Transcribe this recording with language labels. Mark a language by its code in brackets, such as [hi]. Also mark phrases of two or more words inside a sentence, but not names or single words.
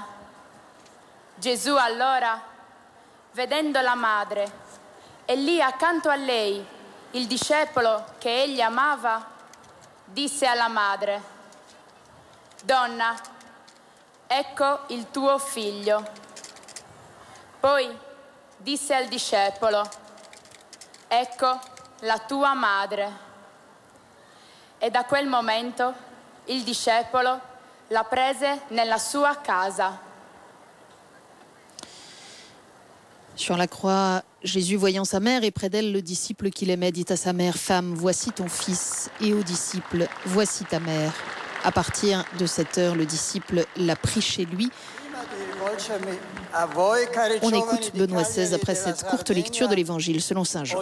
[it] Gesù allora, vedendo la madre e lì accanto a lei il discepolo che egli amava, disse alla madre: Donna, ecco il tuo figlio. Poi disse al discepolo: ecco la tua madre. E da quel momento il discepolo la prese nella sua casa. [fr] Sur la croix, Jésus, voyant sa mère et près d'elle le disciple qu'il aimait, dit à sa mère: Femme, voici ton fils, et au disciple: voici ta mère. À partir de cette heure, le disciple l'a pris chez lui. On écoute Benoît XVI après cette courte lecture de l'Évangile selon Saint Jean.